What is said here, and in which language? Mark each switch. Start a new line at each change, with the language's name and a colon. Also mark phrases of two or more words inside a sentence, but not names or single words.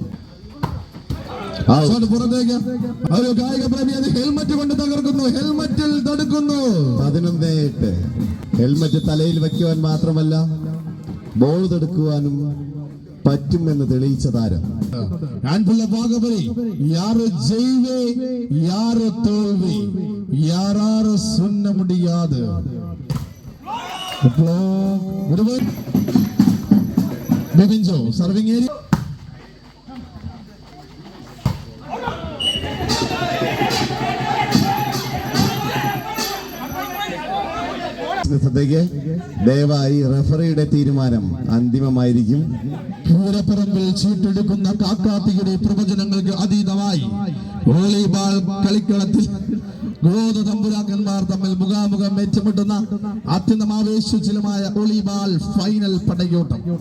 Malayalam: പുറത്തേക്ക് ഒരു കായിക പ്രേമി അത് ഹെൽമറ്റ് കൊണ്ട് തകർക്കുന്നു. ഹെൽമറ്റിൽ തടുക്കുന്നു. 11-8 ഹെൽമറ്റ് തലയിൽ വയ്ക്കുവാൻ മാത്രമല്ല ബോൾ തടുക്കുവാനും പറ്റുമെന്ന് തെളിയിച്ച താരം.
Tamil: அன்புள்ள பாகவரி யாரு ஜெய்வே யாரு தோல்வி யாராரு சொன்ன முடியாது. விபின் ஜோ
English: serving area
Malayalam: ശ്രദ്ധയ്ക്ക് ദയവായി റഫറിയുടെ തീരുമാനം അന്തിമമായിരിക്കും. പൂരപ്പറമ്പിൽ ചീട്ടെടുക്കുന്ന കാക്കാത്തിയുടെ പ്രവചനങ്ങൾക്ക് അതീതമായി വോളിബോൾ കളിക്കളത്തിൽ ഗോത തമ്പുരാക്കന്മാർ തമ്മിൽ മുഖാമുഖം ഏറ്റുമുട്ടുന്ന അത്യന്തം ആവേശോജ്വലമായ
English: volleyball final
Malayalam: പടയോട്ടം.